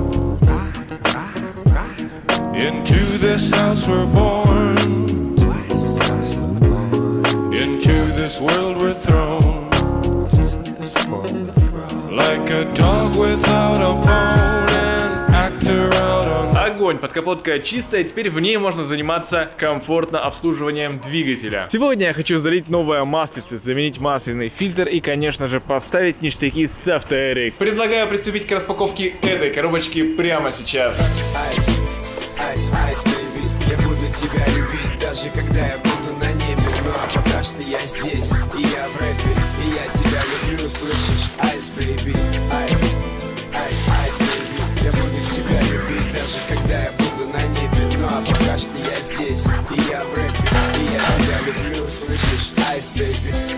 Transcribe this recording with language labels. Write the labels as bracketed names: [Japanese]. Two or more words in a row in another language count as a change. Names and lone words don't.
[English] Into this house we're born. Into this world we're thrown. Like a dog without a bone, an actor out on. [Russian] Огонь, подкапотка чистая, теперь в ней можно заниматься комфортно обслуживанием двигателя. Сегодня я хочу залить новое маслице, заменить масляный фильтр и, конечно же, поставить ништяки с AutoRx. Предлагаю приступить к распаковке этой коробочки прямо сейчас. Я буду тебя любить, даже когда я буду на небе. Ну а пока что я здесь, и я в рэпе, и я тебя люблю, слышишь? [English] Ice, baby, ice, ice, ice, baby. [Russian] Я буду тебя любить, даже когда я буду на небе. Ну а пока что я здесь, и я в рэпе, и я тебя люблю, слышишь? [English] Ice, baby.